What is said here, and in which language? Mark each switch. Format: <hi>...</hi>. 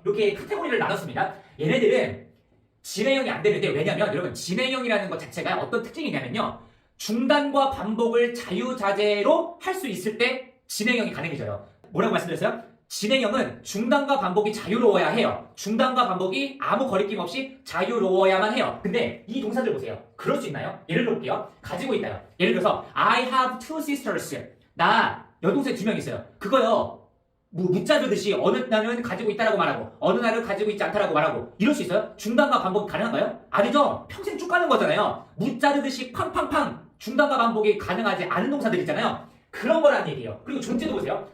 <ko>이렇게 카테고리를 나눴습니다. 얘네들은 진행형이 안 되는데 왜냐면 여러분 진행형이라는 것 자체가 어떤 특징이 있냐면요. 중단과 반복을 자유자재로 할 수 있을 때 진행형이 가능해져요. 뭐라고 말씀드렸어요? 진행형은 중단과 반복이 자유로워야 해요. 중단과 반복이 아무 거리낌 없이 자유로워야만 해요. 근데 이 동사들 보세요. 그럴 수 있나요? 예를 들어볼게요. 가지고 있다요. 예를 들어서</ko> <en>I have two sisters.</en> <ko>나 여동생 2명 있어요. 그거요. 묻자르듯이 어느 날은 가지고 있다라고 말하고 어느 날은 가지고 있지 않다라고 말하고 이럴 수 있어요? 중단과 반복이 가능한가요? 아니죠. 평생 쭉 가는 거잖아요. 묻자르듯이 팡팡팡 중단과 반복이 가능하지 않은 동사들 있잖아요. 그런 거라는 얘기예요. 그리고 존재도 보세요.</ko>